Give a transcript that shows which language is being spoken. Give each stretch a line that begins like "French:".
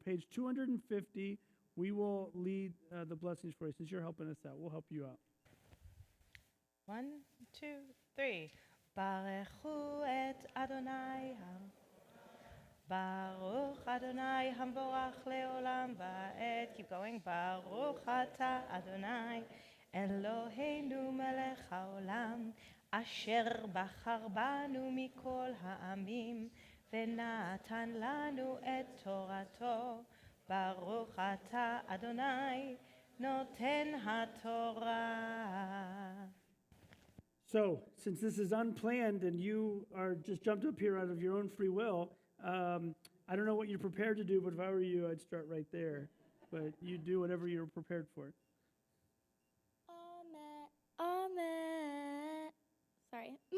English: Page 250, we will lead the blessings for you. Since you're helping us out, we'll help you out. 1, 2, 3.
Hebrew: ברכו את אדוני, ברוך אדוני המבורך לעולם ועד.
English: Keep going.
Hebrew: ברוך אתה אדוני אלוהינו מלך העולם, אשר בחר בנו מכל העמים ונתן לנו את תורתו. ברוך אתה אדוני נותן התורה.
English: So, since this is unplanned and you are just jumped up here out of your own free will, I don't know what you're prepared to do, but if I were you, I'd start right there. But you do whatever you're prepared for. Amen. Amen. Sorry.